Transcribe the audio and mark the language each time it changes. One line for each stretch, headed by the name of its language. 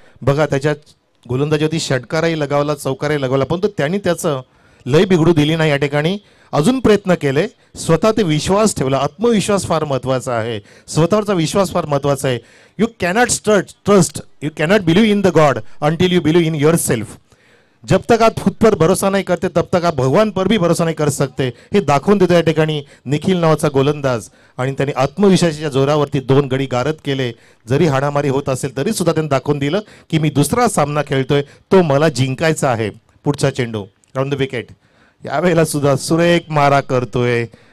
Marathi: बघा त्याच्या गोलंदाजीवरती षटकारही लगावला, चौकारही लगावला, पण त्यांनी त्याचं लय बिघडू दिली नाही. या ठिकाणी अजून प्रयत्न केले, स्वतः ते विश्वास ठेवला. आत्मविश्वास फार महत्त्वाचा आहे, स्वतःवरचा विश्वास फार महत्त्वाचा आहे.
English: You cannot trust, you cannot believe in the God until you believe in yourself.
Hindi: जब तक आप खुद पर भरोसा नहीं करते तब तक आप भगवान पर भी भरोसा नहीं कर सकते.
Marathi: हे दाखवून देतो या ठिकाणी निखिल नावाचा गोलंदाज. आणि त्यांनी आत्मविश्वासाच्या जोरावरती 2 गडी गारद केले. जरी हाणामारी होत असेल तरी सुद्धा त्यांनी दाखवून दिलं की मी दुसरा सामना खेळतोय, तो मला जिंकायचा आहे. पुढचा चेंडू राऊंड द विकेट. यावेळेला सुद्धा सुरेख मारा करतोय.